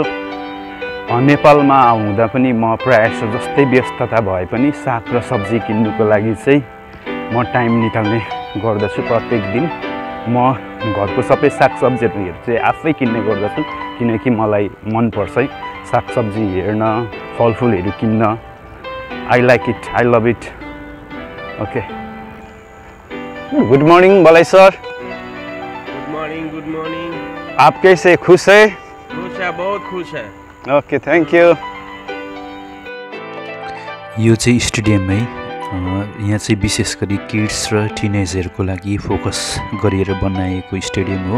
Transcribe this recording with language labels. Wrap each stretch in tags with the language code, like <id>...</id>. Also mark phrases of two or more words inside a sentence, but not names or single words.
<ne>नेपालमा आउँदा पनि म प्रायः जस्तै व्यस्तता भए पनि साग र सब्जी किन्नुको लागि चाहिँ म टाइम निकाल्ने गर्दछु। प्रत्येक दिन म घरको सबै सागसब्जीहरू चाहिँ आफै किन्ने गर्दछु, किनकि मलाई मन पर्छ सागसब्जी हेर्न, फलफुलहरू किन्न।</ne> <en>I like it, I love it. Okay, good morning Balai sir. Good morning, good morning.</en> <hi>आप कैसे? खुश है? खुश है, बहुत खुश है।</hi> <en>Okay, thank you.</en> <ne>यो चाहिँ स्टेडियम है। यहाँ चाहिँ विशेष गरी किड्स र टिनेजरको लागि फोकस गरेर बनाएको स्टेडियम हो।</ne>